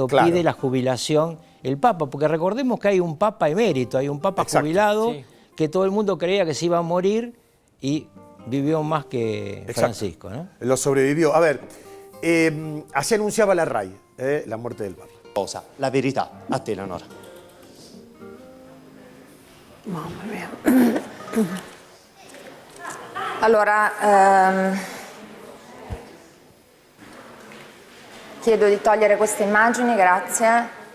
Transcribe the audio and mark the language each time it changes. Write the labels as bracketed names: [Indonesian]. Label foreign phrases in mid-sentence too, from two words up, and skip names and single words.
[Spanish] Claro. pide la jubilación el Papa. Porque recordemos que hay un Papa emérito, hay un Papa Exacto. jubilado Sí. que todo el mundo creía que se iba a morir y vivió más que Exacto. Francisco, ¿no? Lo sobrevivió. A ver, así anunciaba la RAI, la muerte del Papa. [Italian] Cosa, la verità. A te, Leonora. Mamma mia. Allora, chiedo di togliere queste immagini, grazie.